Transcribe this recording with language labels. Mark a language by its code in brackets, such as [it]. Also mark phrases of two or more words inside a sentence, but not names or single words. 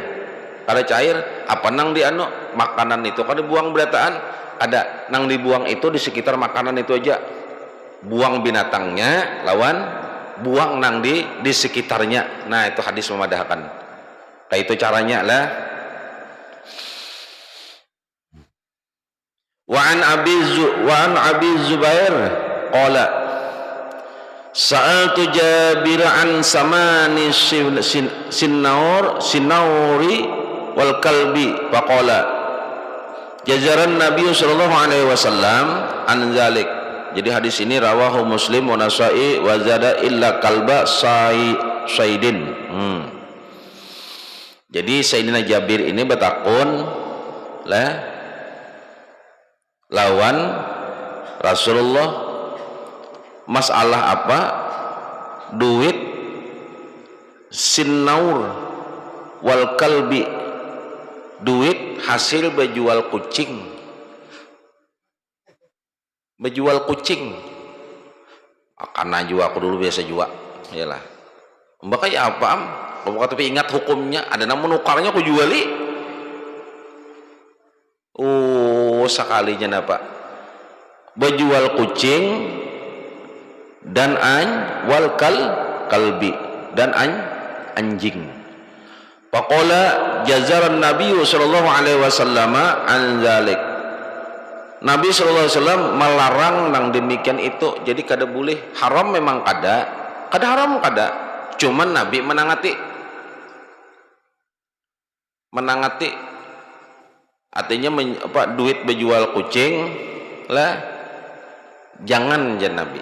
[bjn] Kada cair apa nang dianu makanan itu kada dibuang berataan, ada nang dibuang itu di sekitar makanan itu aja. Buang binatangnya lawan buang nang di sekitarnya. Nah, itu hadis memadahkan. Kayak itu caranya lah. [ar] وعن أبي الزبير قال سألت جابر عن ثمن السنور والكلب فقال زجر النبي صلى الله عليه وسلم عن ذلك. [bjn] Jadi hadis ini [ar] رواه مسلم والنسائي وزاد إلا كلب صيد. [bjn] Jadi Sayyidina Jabir ini bertakun lah lawan Rasulullah masalah apa? Duit [ar] السنور والكلب, [bjn] duit hasil berjual kucing. Berjual kucing karena juga aku dulu biasa jual iyalah mbak kayak apa tapi ingat hukumnya ada namun nukarnya aku juali sekalinya napa berjual kucing dan [ar] والكلب [bjn] dan anjing. [ar] فقال زجر النبي صلى الله عليه وسلم عن ذلك. [bjn] Nabi SAW melarang nang demikian itu. Jadi kada boleh. Haram memang kada haram kada, cuman Nabi menangati artinya duit berjual kucing lah jangan jan Nabi.